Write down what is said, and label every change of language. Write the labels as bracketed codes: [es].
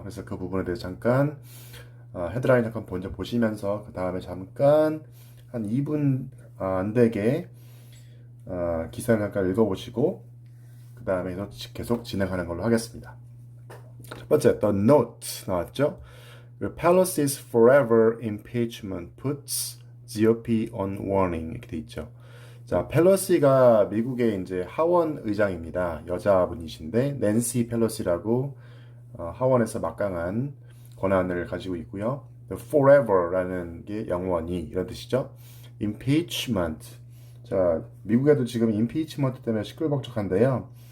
[ko] 그래서 그 부분에 대해서 잠깐 헤드라인 잠깐 먼저 보시면서 그 다음에 잠깐 한 2분 안 되게 기사를 잠깐 읽어보시고 그 다음에 계속 진행하는 걸로 하겠습니다. 첫 번째, The Note 나왔죠? [en] Pelosi's forever impeachment puts GOP on warning [ko] 이렇게 돼 있죠. 자, 펠로시가 미국의 이제 하원 의장입니다. 여자분이신데 낸시 펠로시라고 하원에서 막강한 권한을 가지고 있고요. Forever라는 게 영원히 이런 뜻이죠. Impeachment. 자, 미국에도 지금 impeachment 때문에 시끌벅적한데요.